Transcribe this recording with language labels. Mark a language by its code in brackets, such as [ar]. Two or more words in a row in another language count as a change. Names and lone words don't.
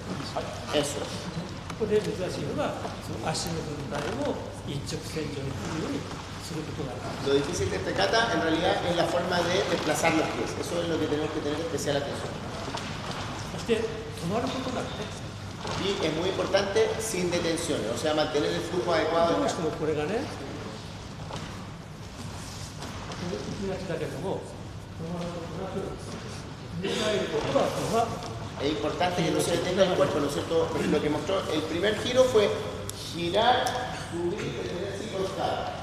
[es] Eso. [ja] ここで珍しいのが、その足の分体を一直線上に来るようにすることがある。 [es] Lo difícil de este kata en realidad es la forma de desplazar los pies. Eso es lo que tenemos que tener especial atención. [ja] そして止まることなくね、 [es] Y es muy importante sin detenciones, o sea, mantener el flujo adecuado [ja] ど [es] del [ja] うしてもこれがね、行きがちだけども、止まることなく、振り返ることがそのまま [es] Es importante que no se detenga el cuerpo, ¿no es cierto? Lo que mostró el primer giro fue girar, subir, detener así costado.